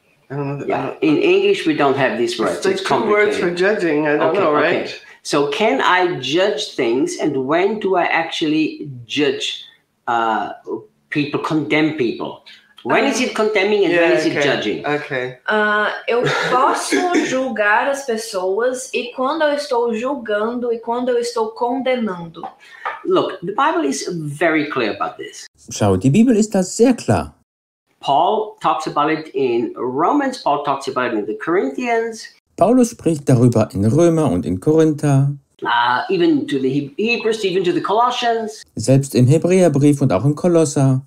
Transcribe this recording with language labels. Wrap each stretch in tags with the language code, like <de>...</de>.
<en>I don't know. In English, we don't have these words. It's two words for judging. I don't know, right? Okay. So, can I judge things and when do I actually judge people, condemn people? When is it condemning and when is it judging? Okay.</en> <pt>Eu posso julgar as pessoas e quando eu estou julgando e quando eu estou condenando.</pt> <en>Look, the Bible is very clear about this.</en> <de>Schau, die Bibel ist da sehr klar.</de> <en>Paul talks about it in Romans, Paul talks about it in the Corinthians.</en> <de>Paulus spricht darüber in Römer und in Korinther.</de> <en>Even to the Hebrews, even to the Colossians.</en> <de>Selbst im Hebräerbrief und auch im Kolosser.</de>